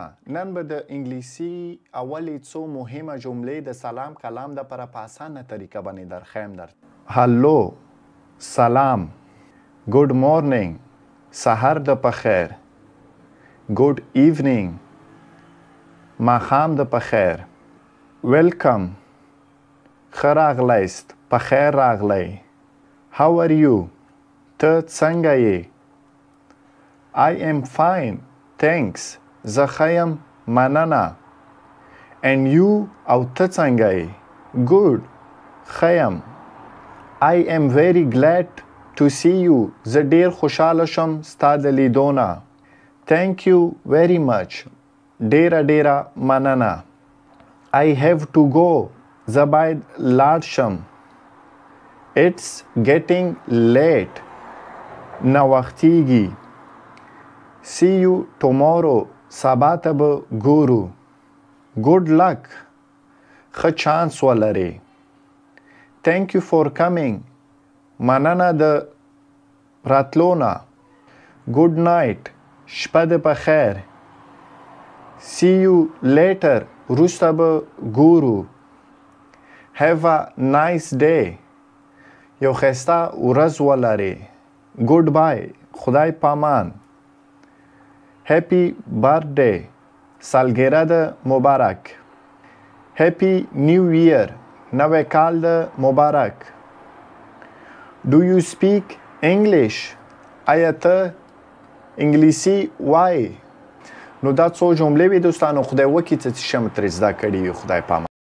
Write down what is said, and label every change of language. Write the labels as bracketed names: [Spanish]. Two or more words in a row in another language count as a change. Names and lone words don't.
[Pashto] نن به د انګلیسي اولې څو مهمه جملې د سلام کلام دپاره په اسانه طریقه باندې درښیم هلو، سلام، [English] Good morning, [Pashto] سهار د پخیر، [English] Good evening, [Pashto] ماښام د پخیر، ویلکم، ښه راغلیست، پخیر راغلی، [English] How are you, [Pashto] ته څنګه یې؟ [English] I am fine, thanks. [Pashto] زه ښه یم، مننه. [English] And you [Pashto] او ته څنګه یې؟ Good. ښه یم. [English] I am very glad to see you. [Pashto] زه ډیر خوشحاله شم ستا د لیدو نه. [English] Thank you very much. [Pashto] ډیره مننه. [English] I have to go. [Pashto] زه باید لاړ شم. [English] It's getting late. ناوختیږي. See you tomorrow. [Pashto] سبا ته به ګورو. [English] Good luck. [Pashto] ښه چانس ولرې. [English] Thank you for coming. [Pashto] مننه د راتلو نه. [English] Good night. [Pashto] شپه دې په خیر. [English] See you later. [Pashto] وروسته به ګورو. [English] Have a nice day. [Pashto] یو ښایسته ورځ ولرې. Goodbye. خدای پامان. [English] Happy birthday. [Pashto] سالګره د مبارک. [English] Happy New Year. [Pashto] نوی کال د مبارک. [English] Do you speak English? [Pashto] آیا ته انګلیسي وایې؟ نو دا څو جملې وې دوستانو. خدای وکړي چې څه شی مو ترې زده کړي وي. خدای پامان.